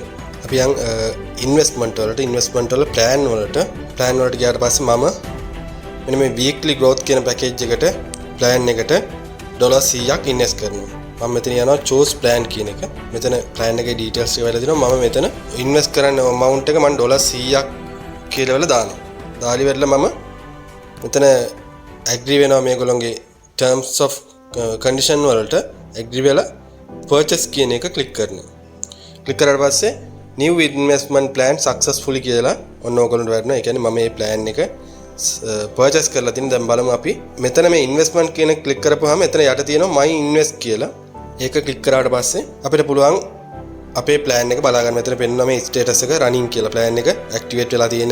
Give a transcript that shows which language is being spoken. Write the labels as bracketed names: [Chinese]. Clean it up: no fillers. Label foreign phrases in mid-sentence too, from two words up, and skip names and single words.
[Sinhala] අපි යන් investment වල plan වලට ගියාට පස්සේ මම මෙන්න මේ [English] weekly growth [Sinhala] කියන package එකට plan එකට $100ක් invest කරනවා. මම මෙතන යනවා [English] choose plan [Sinhala] කියන එක. මෙතන plan එකේ details එක වෙලා දෙනවා. මම මෙතන invest කරන්න amount එක මම $100ක් කියලා වෙලා දානවා. දාලි වෙලා මම මෙතන agree වෙනවා මේගොල්ලෝගේ [English] terms of condition [Sinhala] වලට agree වෙලා purchase කියන එක click කරනවා. click කරාට පස්සේ [English] new investment plan successfully [Sinhala] කියලා ඔන්න ඕගොල්ලන්ට වැටෙනවා. ඒ කියන්නේ මම මේ plan එක purchase කරලා තියෙන. දැන් බලමු අපි මෙතන මේ investment කියන click කරපුවාම එතන යට තියෙනවා [English] my invest [Sinhala] කියලා. ඒක click කරාට පස්සේ අපිට පුළුවන් අපේ plan එක බලා ගන්න. මෙතන පෙන්නනවා මේ status එක running කියලා. plan එක activate වෙලා තියෙන.